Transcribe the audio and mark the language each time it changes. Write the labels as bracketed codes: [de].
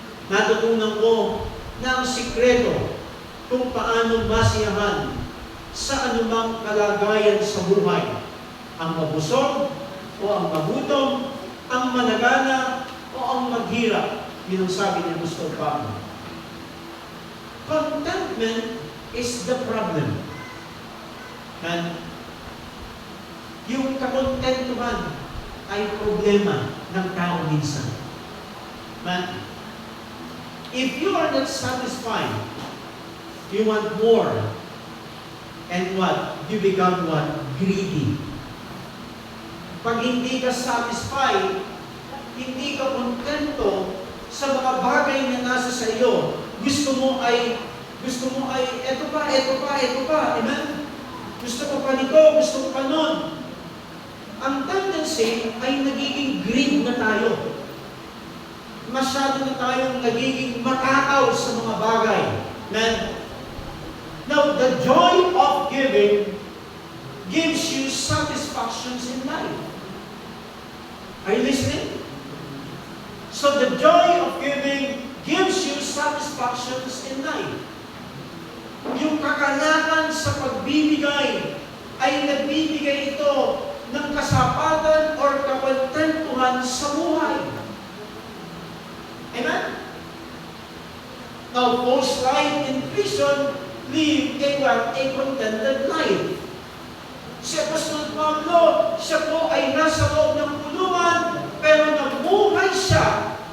[tl] Natutunan ko na ang sikreto kung paano masiyahan sa anumang kalagayan sa buhay. Ang mabusog o ang magutom, ang managana o ang maghirap. Yun ang sabi ni Apostol Pablo. [en] Contentment is the problem. [tl] And yung kakontentuhan ay problema ng tao minsan. [en] Man, if you are not satisfied, you want more. And what? You become what? Greedy. [tl] Pag hindi ka satisfied, hindi ka kontento sa mga bagay na nasa sa iyo, gusto mo ay, eto pa. Amen? Gusto ko pa nito, gusto ko pa nun. Ang tendency ay nagiging greed na tayo. Masyado na tayong nagiging matakaw sa mga bagay. Amen? [en] Now, the joy of giving gives you satisfactions in life. Are you listening? So the joy of giving gives you satisfactions in life. [tl] Yung kakanakan sa pagbibigay ay nagbibigay ito ng kasapatan or kakontentuhan sa buhay. Amen? [en] Now, those life in prison live a contented life. [tl] Si Apostol Pablo, siya po ay nasa loob ng kulungan, pero nabuhay siya